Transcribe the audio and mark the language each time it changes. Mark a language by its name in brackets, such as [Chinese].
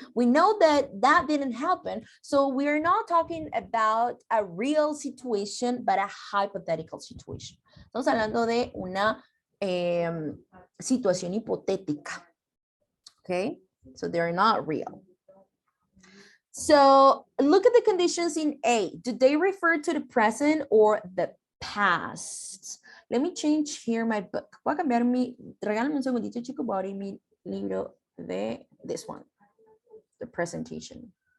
[English] We know that that didn't happen. So we're not talking about a real situation, but a hypothetical situation. [Spanish] Estamos hablando de una situación hipotética. [English] Okay, so they're not real. So look at the conditions in A. Do they refer to the present or the past? Let me change here my book. [Spanish] Voy a cambiar regálame un segundito, chicos, voy a abrir mi libro de [English] this one, the presentation.